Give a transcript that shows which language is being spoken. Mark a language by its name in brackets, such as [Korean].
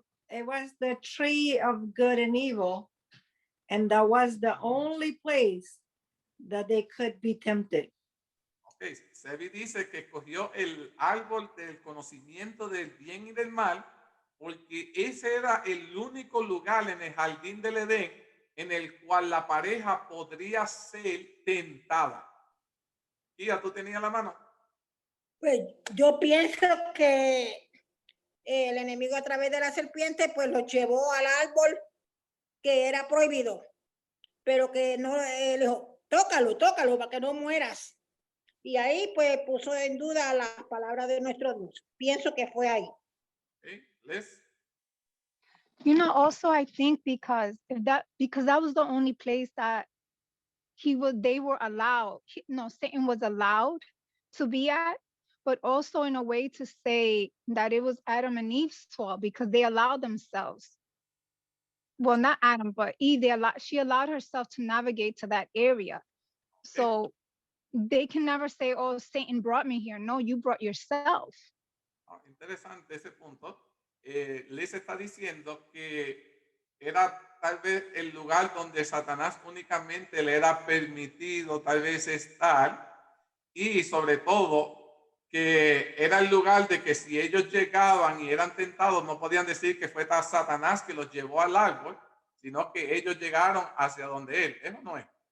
[English] It was the tree of good and evil, and that was the only place that they could be tempted. [Spanish] Ok, Sebi dice que escogió el árbol del conocimiento del bien y del mal, porque ese era el único lugar en el jardín del Edén en el cual la pareja podría ser tentada. Tía, ¿tú tenías la mano? Pues yo pienso que el enemigo a través de la serpiente pues los llevó al árbol que era prohibido, pero que no le dijo, tócalo para que no mueras. Y ahí pues puso en duda la palabra de nuestro Dios. Pienso que fue ahí. Okay, Liz. [English] You know, also I think because that was the only place that they were allowed. Satan was allowed to be at, but also in a way to say that it was Adam and Eve's fault because they allowed themselves. Well, not Adam, but Eve. She allowed herself to navigate to that area. So they can never say, "Oh, Satan brought me here." No, you brought yourself. [Spanish] Interesante ese punto. Les está diciendo que era tal vez el lugar donde Satanás únicamente le era permitido tal vez estar, y sobre todo que era el lugar de que si ellos llegaban y eran tentados no podían decir que fue Satanás que los llevó al árbol, sino que ellos llegaron hacia donde él. Eso no es.